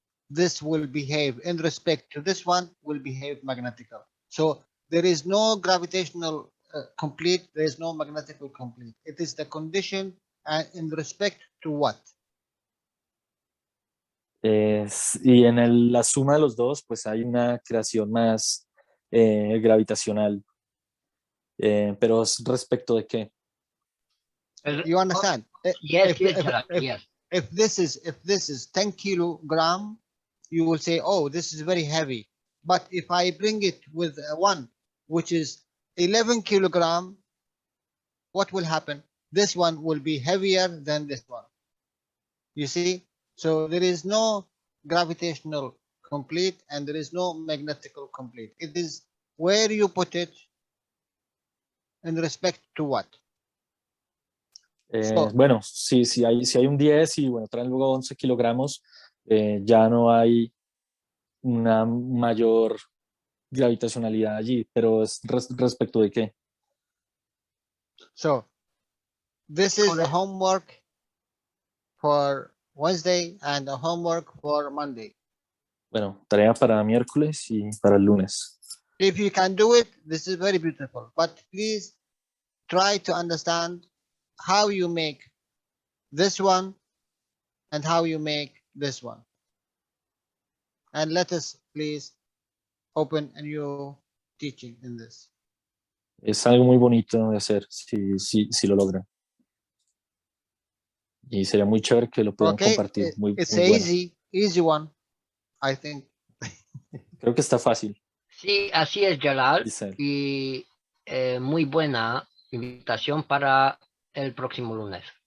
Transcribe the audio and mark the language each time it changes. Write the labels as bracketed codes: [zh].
[en] This will behave in respect to this one will behave magnetical. So there is no gravitational complete. There is no magnetical complete. It is the condition in respect to what? [es] Y en la suma de los dos, pues hay una creación más gravitacional. Pero es respecto de qué? [en] You understand? Yes, if this is 10 kilogram, you will say, oh, this is very heavy. But if I bring it with one, which is 11 kilogram, what will happen? This one will be heavier than this one. You see? So there is no gravitational complete and there is no magnetical complete. It is where you put it in respect to what? [es] Bueno, si hay un 10 y bueno, traen luego 11 kilogramos, ya no hay una mayor gravitacionalidad allí, pero es respecto de qué. [en] So, this is the homework for Wednesday and the homework for Monday. [es] Bueno, tarea para miércoles y para el lunes. [en] If you can do it, this is very beautiful. But please try to understand how you make this one and how you make this one. And let us please open a new teaching in this. [es] Es algo muy bonito de hacer si lo logran. Y sería muy chévere que lo puedan compartir. [en] It's [es] muy [en] an [es] bueno. [en] easy one, I think. [es] Creo que está fácil. Sí, así es, Jalal. Y muy buena invitación para el próximo lunes.